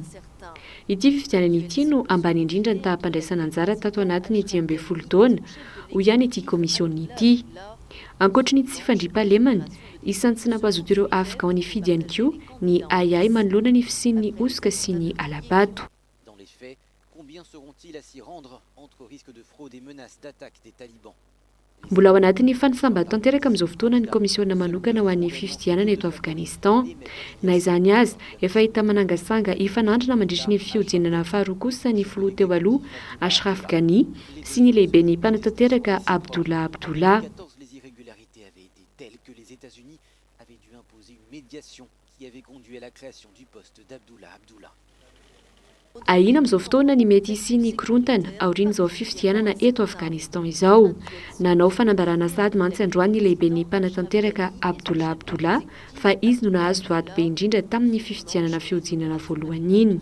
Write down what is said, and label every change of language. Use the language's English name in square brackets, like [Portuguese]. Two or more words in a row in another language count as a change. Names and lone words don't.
[Malagasy] Ity fifidianana ity no ambany indrindra ny taham-pandraisana anjara tato anatiny 12 taona ho ihany ity komisiona ity. Ankoatra ny tsy fandriam-pahalemana, isan'ny tsy nampazoto ireo afghan ny fidy ihany koa ny ayay manoloana ny fisian'ny osoka sy ny alabato. [French] Dans les faits, combien seront-ils à s'y rendre entre risque de fraude et menaces d'attaque des talibans? [Malagasy] Mbola ao anatin'ny fanisambato tanteraka amin'izao fotoana ny komisiona manokana ho an'ny fifidianana eto Afghanistan. Na izany azy, efa hita manangasanga ifanandrina mandritry ny fiodinana faharoa kosa ny filoha teo aloha Ashraf Ghani sy ny lehiben'ny mpanatanteraka Abdullah. [French] Les irrégularités avaient été telles que les États-Unis avaient dû imposer une médiation qui avait conduit à la création du poste d'Abdullah. [Malagasy] Ahina amin'izao fotoana ny mety sy ny korontana aorian'izao fifidianana eto Afghanistan izao. Nanao fanambarana sady mantsy androany ny lehiben'ny mpanatanteraka Abdullah fa izy no nahazo vato be indrindra tamin'ny fifidianana fiodinana voalohany iny.